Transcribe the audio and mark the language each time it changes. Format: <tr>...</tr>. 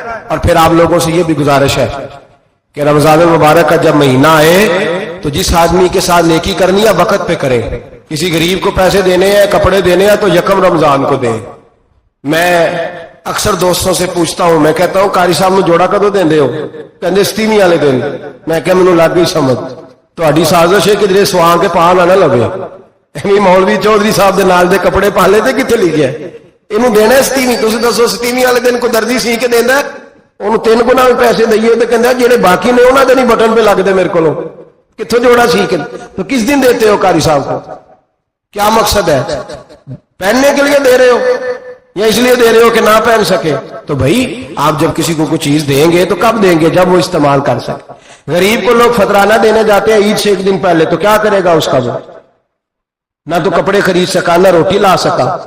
<ur>اور پھر آپ لوگوں سے یہ بھی گزارش ہے کہ رمضان المبارک کا جب مہینہ آئے تو جس آدمی کے ساتھ نیکی کرنی ہے وقت پہ کریں. کسی غریب کو پیسے دینے ہیں، کپڑے دینے ہیں تو یکم رمضان کو دیں. میں اکثر دوستوں سے پوچھتا ہوں، میں کہتا ہوں</ur> <pa>قاری صاحب نے جوڑا کدو دیں ہو؟</pa> <ur>کہتے ستیویں والے دن.</ur> <pa>میں کہ مینوں لگ گئی سمجھ تہاڈی سازش ہے کہ سواں کے پا نہ لگے. مولوی چودھری صاحب دے نال دے کپڑے پا لے تے کتنے لکھیا اینوں دینا ستیویں؟ تسی دسو ستیویں والے دن کو درزی سی کے دیندا انہوں 3 گنا بھی پیسے دئیے تو کہندا جڑے باقی نے انہاں دے نہیں بٹن پہ لگدے میرے کولوں کتھوں جوڑا سی کے.</pa> <ur>تو کس دن دیتے ہو قاری صاحب کو؟ کیا مقصد ہے؟ پہننے کے لیے دے رہے ہو یا اس لیے دے رہے ہو کہ نہ پہن سکے؟ تو بھائی آپ جب کسی کو کوئی چیز دیں گے تو کب دیں گے؟ جب وہ استعمال کر سکے. غریب کو لوگ فطرانہ دینے جاتے ہیں عید سے 1 دن پہلے، تو کیا کرے گا اس کا؟ وہ نہ تو کپڑے خرید سکا نہ روٹی لا سکا.</ur>